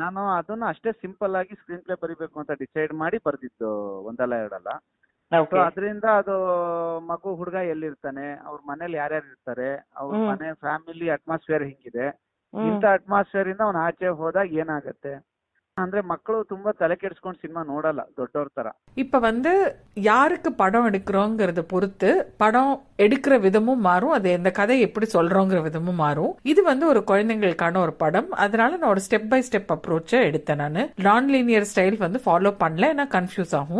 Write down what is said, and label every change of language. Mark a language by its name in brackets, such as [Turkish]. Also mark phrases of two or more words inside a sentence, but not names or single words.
[Kannada] ನಾನು ಅದನ್ನ ಅಷ್ಟೇ ಸಿಂಪಲ್ ಆಗಿ [English] screen play [Kannada] ಬರಿಬೇಕು ಅಂತ ಡಿಸೈಡ್ ಮಾಡಿ ಬರ್ದಿದ್ದು ಒಂದಲ್ಲ ಎರಡಲ್ಲ. ಸೊ ಅದರಿಂದ ಅದು ಮಗು ಹುಡುಗ ಎಲ್ಲಿರ್ತಾನೆ, ಅವ್ರ ಮನೇಲಿ ಯಾರ್ಯಾರು ಇರ್ತಾರೆ, ಅವ್ರ ಮನೆ [English] family atmosphere [Kannada] ಹಿಂಗಿದೆ, ಇಂಥ ಅಟ್ಮಾಸ್ಫಿಯರ್ ಇಂದ ಅವ್ನು ಆಚೆ ಹೋದಾಗ ಏನಾಗತ್ತೆ ಅಂದ್ರೆ ಮಕ್ಕಳು ತುಂಬಾ ತಲೆ ಕೆಡಿಸ್ಕೊಂಡು ಸಿನಿಮಾ ನೋಡಲ್ಲ ದೊಡ್ಡವ್ರ ತರ. [Tamil] இப்ப வந்து யாருக்கு படம் எடுக்கிறோங்கிறத பொறுத்து படம் எடுக்கிற விதமும் மாறும், அது இந்த கதை எப்படி சொல்றோங்கிற விதமும் மாறும். இது வந்து ஒரு குழந்தைங்களுக்கான ஒரு படம், அதனால நான் ஒரு [English] step by step approach [Tamil] எடுத்தேன். நான் நான் [English] linear style [Tamil] வந்து ஃபாலோ பண்ணல, ஏன்னா கன்ஃபியூஸ் ஆகும்.